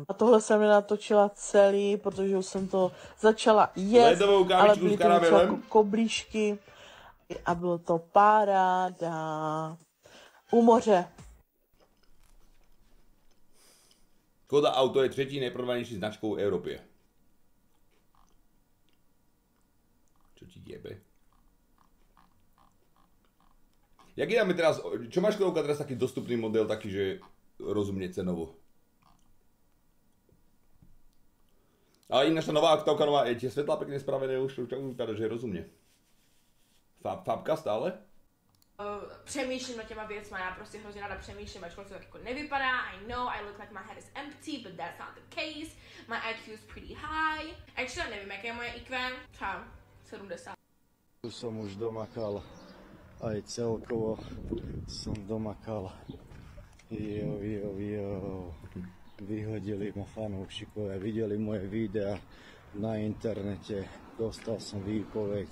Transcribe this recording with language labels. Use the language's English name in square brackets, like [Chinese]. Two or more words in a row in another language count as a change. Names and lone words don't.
[Czech] A tohle jsem nenatočila celý, protože už jsem to začala jíst, ale byly to jako koblížky a bylo to paráda. U moře. Škoda Auto je třetí nejprodávanější značkou v Európe. [Slovak] Čo ti jebe? Jak je teraz, čo máš Škodovka teraz taký dostupný model, taký, že rozumne cenovo? Ale ináč tá nová Octavka nová, je tie svetlá pekne spravené, už vypadá, že je rozumne. Fabka stále? [Czech] Přemýšlím nad těma věcma, já prostě hrozně ráda přemýšlím, ačkoliv to tak jako nevypadá. [English] I know I look like my head is empty, but that's not the case. My IQ is pretty high. [Czech] Actually nevím, jaké je moje IQ, třeba 70. [Slovak] Tu som už domakal, aj celkovo som domakal. Vyhodili ma fanúšikovia, videli moje videa na internete, dostal som výpoveď.